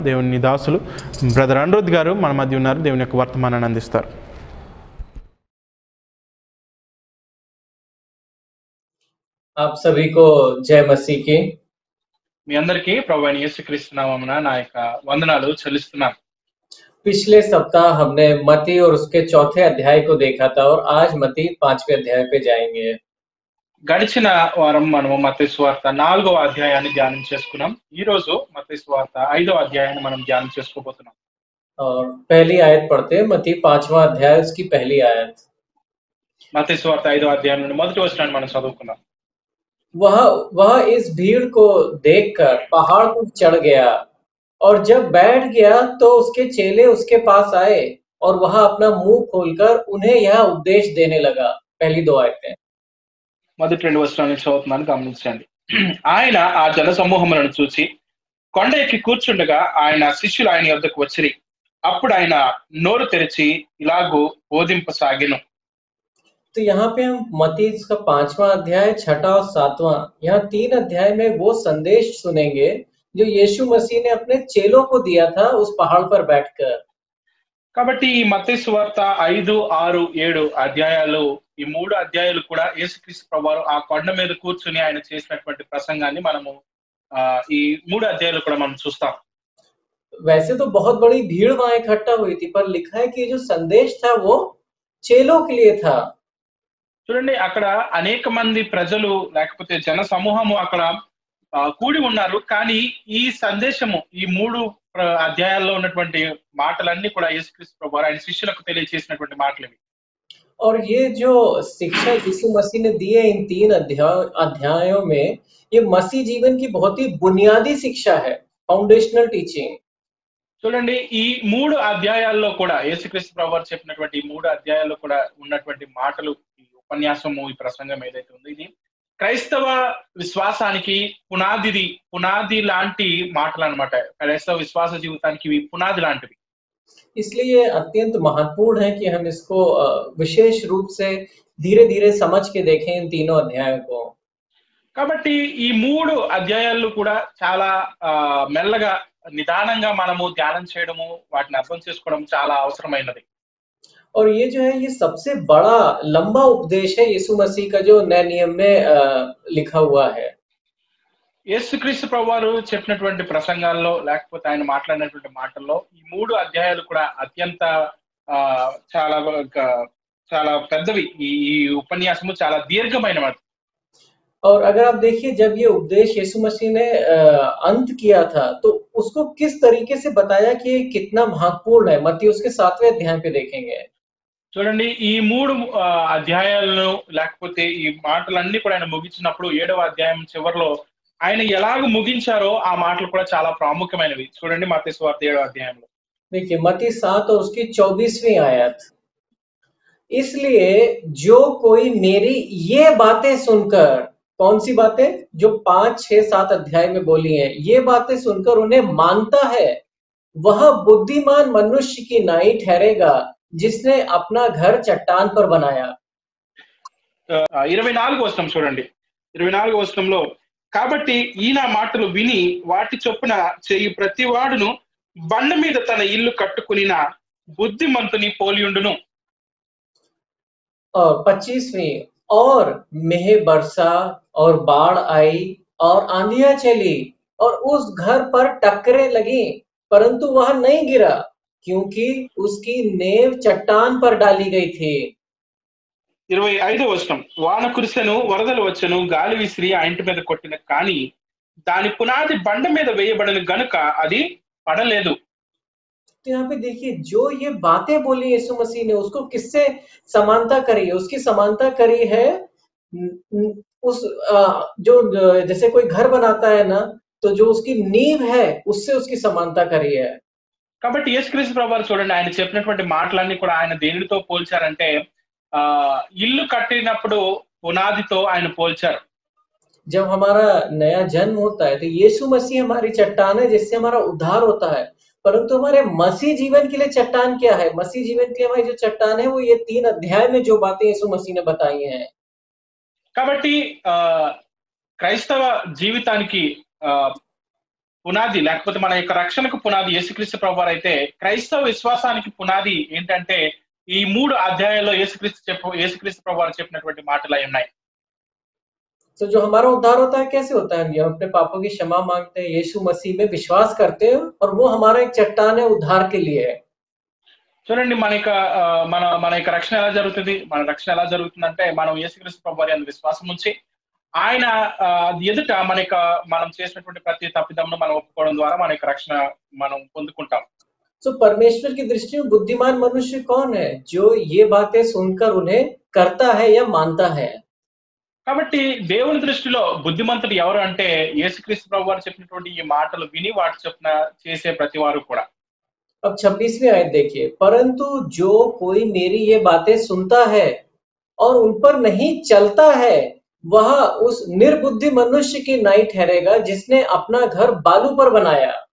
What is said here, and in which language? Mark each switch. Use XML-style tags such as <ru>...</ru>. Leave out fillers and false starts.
<te>దేవుని దాసులు బ్రదర్ అనురుద్ గారు మన మధ్య ఉన్నారు. దేవుని యొక్క వర్తమానాన్ని అందిస్తారు.</te> <hi>आप सभी को जय मसीह की।</hi> <te>మీ అందరికీ ప్రభువైన యేసుక్రీస్తు నామమున నా యొక్క వందనాలు చెల్లిస్తున్నాను.</te> <hi>पिछले सप्ताह हमने मत्ती और उसके चौथे अध्याय को देखा था और आज मत्ती 5वें अध्याय पे जाएंगे।</hi> <te>గడిచిన వారం మనము మత్తయి సువార్త 4వ అధ్యాయాన్ని ధ్యానం చేసుకున్నాం. ఈ రోజు మత్తయి సువార్త 5వ అధ్యాయాన్ని మనం ధ్యానం చేసుకోబోతున్నాం.</te> <hi>और पहली आयत पढ़ते हैं, मत्ती 5वां अध्याय उसकी पहली आयत।</hi> <te>మత్తయి సువార్త 5వ అధ్యాయం నుండి మొదటి వచనాన్ని మనం చదువుకుందాం.</te> <hi>वह इस भीड़ को देखकर पहाड़ पर चढ़ गया और जब बैठ गया तो उसके चेले उसके पास आए और वह अपना मुंह खोलकर उन्हें यह उपदेश देने लगा। पहली 2 आयतें</hi> <te>మొదటి 2 వచనాలను చదువుతున్నాను, గమనించండి. ఆయన ఆ జన సమూహములను చూసి కొండ ఎక్కి కూర్చుండగా ఆయన శిష్యులు ఆయన యొద్దకు వచ్చిరి. అప్పుడు ఆయన నోరు తెరిచి ఇలాగూ బోధింపసాగెను.</te> <hi>तो यहाँ पे हम मत्ती का 5वां अध्याय, 6वां और 7वां, यहाँ 3 अध्याय में वो संदेश सुनेंगे जो यीशु मसीह ने अपने चेलों को दिया था उस पहाड़ पर बैठकर।</hi> <te>కాబట్టి ఈ మత్తయి సువార్త 5, 6, 7 అధ్యాయాలు, ఈ 3 అధ్యాయాలు కూడా యేసుక్రీస్తు ప్రభువారు ఆ కొండ మీద కూర్చుని ఆయన చేసినటువంటి ప్రసంగాన్ని మనము ఈ 3 అధ్యాయాలు కూడా మనం చూస్తాం.</te> <hi>वैसे तो बहुत बड़ी भीड़ वहां इकट्ठा हुई थी, पर लिखा है कि जो संदेश था वो चेलों के लिए था।</hi> <te>చూడండి, అక్కడ అనేక మంది ప్రజలు లేకపోతే జన సమూహము అక్కడ కూడి ఉన్నారు. కానీ ఈ సందేశము, ఈ 3 అధ్యాయాల్లో ఉన్నటువంటి మాటలన్నీ కూడా యేసుక్రీస్తు ప్రభువారు ఆయన శిష్యులకు తెలియజేసినటువంటి మాటలు ఇవి.</te> <hi>और ये जो शिक्षा यीशु मसीह ने दी है इन 3 अध्यायों में, ये मसीह जीवन की बहुत ही बुनियादी शिक्षा है,</hi> <en>Foundational teaching.</en> <te>చూడండి, ఈ 3 అధ్యాయాల్లో కూడా యేసుక్రీస్తు ప్రభువారు చెప్పినటువంటి ఈ 3 అధ్యాయాల్లో కూడా ఉన్నటువంటి మాటలు, ఈ ఉపన్యాసము, ఈ ప్రసంగం ఏదైతే ఉందో ఇది క్రైస్తవ విశ్వాసానికి పునాది లాంటి మాటలు అన్నమాట. క్రైస్తవ విశ్వాస జీవితానికి ఇవి పునాది లాంటివి.</te> <hi>इसलिए अत्यंत महत्वपूर्ण है कि हम इसको विशेष रूप से धीरे-धीरे समझ के देखें इन तीनों अध्यायों को।</hi> <te>కాబట్టి ఈ 3 అధ్యాయాలు కూడా చాలా మెల్లగా నిదానంగా మనము ధ్యానం చేయడము, వాటిని అర్థం చేసుకోవడం చాలా అవసరమైనది.</te> <hi>और ये जो है ये सबसे बड़ा लंबा उपदेश है यीशु मसीह का जो नए नियम में लिखा हुआ है।</hi> <te>యేసుక్రీస్తు ప్రభువారు చెప్పినటువంటి ప్రసంగాల్లో లేకపోతే ఆయన మాట్లాడినటువంటి మాటల్లో ఈ 3 అధ్యాయాలు కూడా అత్యంత చాలా చాలా పెద్దవి. ఈ ఉపన్యాసము చాలా దీర్ఘమైనది.</te> <hi>और अगर आप देखिए, जब ये उपदेश यीशु मसीह ने अंत किया था तो उसको किस तरीके से बताया कि ये कितना महत्वपूर्ण है, मत्ती उसके 7वें अध्याय पे देखेंगे।</hi> <te>చూడండి, ఈ 3 అధ్యాయాలను లేకపోతే ఈ మాటలన్నీ కూడా ఆయన ముగించినప్పుడు 7వ అధ్యాయం చివరిలో ఆయన ఎలాగ ముగించారో ఆ మాటలు కూడా చాలా ప్రాముఖ్యమైనవి. చూడండి, మత్తయి సువార్త 7వ అధ్యాయంలో.</te> <hi>देखिए मत्ती 7 और उसकी 24वीं आयत, इसलिए जो कोई मेरी ये बातें सुनकर, कौन सी बातें? जो 5, 6, 7 अध्याय में बोली हैं, ये बातें सुनकर उन्हें मानता है, वह बुद्धिमान मनुष्य की नाई ठहरेगा जिसने अपना घर चट्टान पर बनाया।</hi> <te>24వ వచనం చూడండి. 24వ వచనంలో, కాబట్టి ఈయన మాటలు విని వాటి చొప్పున చేయి ప్రతివాడును బండ మీద తన ఇల్లు కట్టుకునిన బుద్ధిమంతుని పోలియుండును.</te> <hi>25वीं, और मेह बरसा और बाढ़ आई और आंधियां चली और उस घर पर टक्करें लगी, परंतु वह नहीं गिरा क्योंकि उसकी नींव चट्टान पर डाली गई थी।</hi> <te>25వ వచనం, వాన కురిసెను, వరదలు వచ్చెను, గాలి విసిరి ఆ ఇంటి మీద కొట్టిన, కానీ దాని పునాది బండ మీద వేయబడిన గనుక అది పడలేదు.</te> <hi>तो यहाँ पे देखिए, जो ये बातें बोली यीशु मसीह ने, उसको किससे समानता करी है? उसकी समानता करी है उस जो जैसे कोई घर बनाता है ना, तो जो उसकी नींव है उससे उसकी समानता करी है।</hi> <te>కాబట్టి యేసుక్రీస్తు ప్రభువారు చూడండి, ఆయన చెప్పినటువంటి మాటలన్నీ కూడా ఆయన దేనితో పోల్చారంటే ఇల్లు కట్టినప్పుడు పునాదితో ఆయన పోల్చారు.</te> <hi>जब हमारा नया जन्म होता है तो यीशु मसीह हमारी चट्टान है जिससे हमारा उद्धार होता है, परंतु हमारे मसीह जीवन के लिए चट्टान क्या है? मसीह जीवन के लिए हमारी जो चट्टान है वो ये 3 अध्याय में जो बातें यीशु मसीह ने बताई हैं।</hi> <te>కాబట్టి క్రైస్తవ జీవితానికి పునాది లేకపోతే మన యొక్క రక్షణకు పునాది యేసుక్రీస్తు ప్రభువారు అయితే, క్రైస్తవ విశ్వాసానికి పునాది ఏంటంటే ఈ 3 అధ్యాయాల్లో యేసుక్రీస్తు ప్రభువారు చెప్పినటువంటి మాటలు అయి ఉన్నాయి.</te> <hi>तो जो हमारा उद्धार होता है कैसे होता है? हम अपने पापों की क्षमा मांगते हैं, यीशु मसीह में विश्वास करते हैं और वो हमारा एक चट्टान है, उद्धार के लिए है।</hi> <te>చూడండి, మన యొక్క రక్షణ ఎలా జరుగుతుంది? మన రక్షణ ఎలా జరుగుతుందంటే మనం యేసుక్రీస్తు ప్రభువారి యందు విశ్వాసం ఉంచి ఆయన ఎదుట మనం చేసినటువంటి ప్రతి తప్పిదమును మనం ఒప్పుకోవడం ద్వారా మన యొక్క రక్షణ మనం పొందుకుంటాం.</te> <hi>तो परमेश्वर की दृष्टि में बुद्धिमान मनुष्य कौन है? जो ये बातें सुनकर उन्हें करता है या मानता है।</hi> <te>కాబట్టి దేవుని దృష్టిలో బుద్ధిమంతుడు ఎవరు అంటే యేసుక్రీస్తు ప్రభువారు చెప్పినటువంటి ఈ మాటలు విని వాటి చొప్పున చేసే ప్రతి వారు కూడా.</te> <hi>अब 26वीं आयत देखिए, परंतु जो कोई मेरी ये बातें सुनता है और उन पर नहीं चलता है, वह उस निर्बुद्धि मनुष्य की नाई ठहरेगा जिसने अपना घर बालू पर बनाया।</hi>